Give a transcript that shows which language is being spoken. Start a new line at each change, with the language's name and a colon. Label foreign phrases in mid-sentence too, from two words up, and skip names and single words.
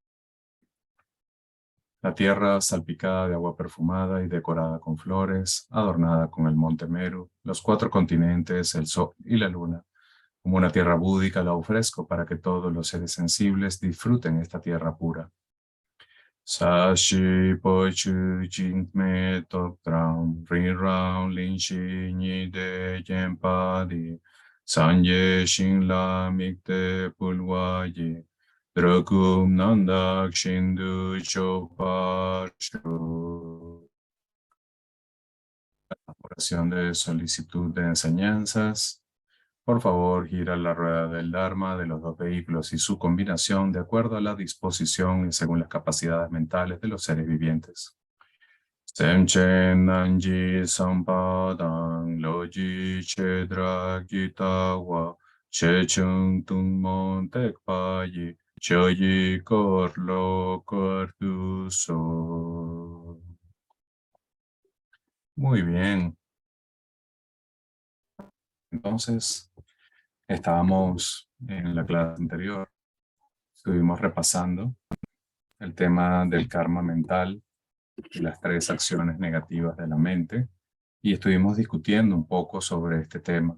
Spanish: La tierra salpicada de agua perfumada y decorada con flores, adornada con el monte Meru, los 4 continentes, el sol y la luna. Como una tierra búdica la ofrezco para que todos los seres sensibles disfruten esta tierra pura.
Tibetan: ས་གཞི་སྤོས་ཆུ་བྱུགས་ཤིང་མེ་ཏོག་བཀྲམ། རི་རབ་གླིང་བཞི་ཉི་ཟླས་བརྒྱན་པ་འདི། སངས་རྒྱས་ཞིང་དུ་དམིགས་ཏེ་ཕུལ་བ་ཡིས། འགྲོ་ཀུན་རྣམ་དག་ཞིང་ལ་སྤྱོད་པར་ཤོག.
Spanish: Oración de solicitud de enseñanzas. Por favor, gira la rueda del Dharma de los 2 vehículos y su combinación de acuerdo a la disposición y según las capacidades mentales de los seres vivientes.
Tibetan: སེམས་ཅན་རྣམས་ཀྱི་བསམ་པ་དང་། བློ་ཡི་བྱེ་བྲག་ཇི་ལྟ་བ། ཆེ་ཆུང་ཐུན་མོང་ཐེག་པ་ཡི། ཆོས་ཀྱི་འཁོར་ལོ་བསྐོར་དུ་གསོལ.
Spanish: Muy bien. Entonces, estábamos en la clase anterior, estuvimos repasando el tema del karma mental y las 3 acciones negativas de la mente y estuvimos discutiendo un poco sobre este tema.